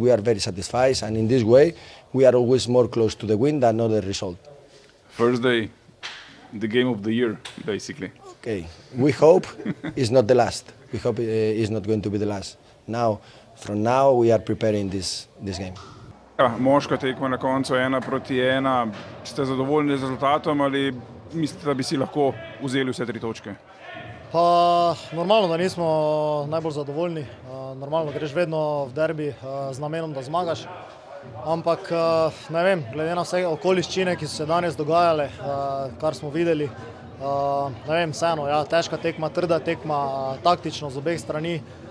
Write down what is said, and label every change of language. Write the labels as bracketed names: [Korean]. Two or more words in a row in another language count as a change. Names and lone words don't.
[English] We are very satisfied, and in this way, we are always more close to the win than other result. Thursday, the game of the year, basically. Okay, we hope it's not the last. We hope it's not going to be the last. Now, from now, we are preparing this game. [Slovenian] Ja, moška tekma na koncu 1-1. Ste zadovoljni z rezultatom ali mislite, da bi si lahko vzeli vse 3 točke? Pa normalno, da nismo najbolj zadovoljni. Normalno greš vedno v derbi z namenom, da zmagaš. Ampak ne vem, glede na vse okoliščine, ki so se danes dogajale, kar smo videli, ne vem, vseeno, ja, težka tekma, trda tekma, taktično z obeh strani.